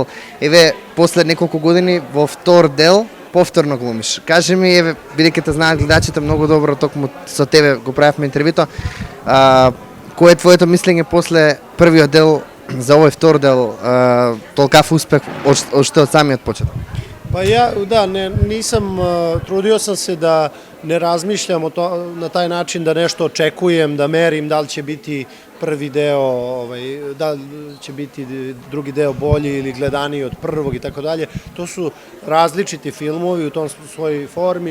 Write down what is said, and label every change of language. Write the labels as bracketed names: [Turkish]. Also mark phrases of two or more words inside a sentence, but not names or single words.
[Macedonian] Еве, после неколку години, во втор дел, повторно глумиш. Кажи ми, еве, бидејќи те знаат гледачите многу добро, токму со тебе го правевме интервјуто, кој е твоето мислење после првиот дел за овој втор дел, толкав успех уште од самиот почеток? [Serbian] Pa ja, da, trudio sam se da ne razmišljam na taj način da nešto očekujem, da merim da li će biti prvi deo, da li će biti drugi deo bolji ili gledaniji od prvog i tako dalje. To su različiti filmovi u tom svojoj formi.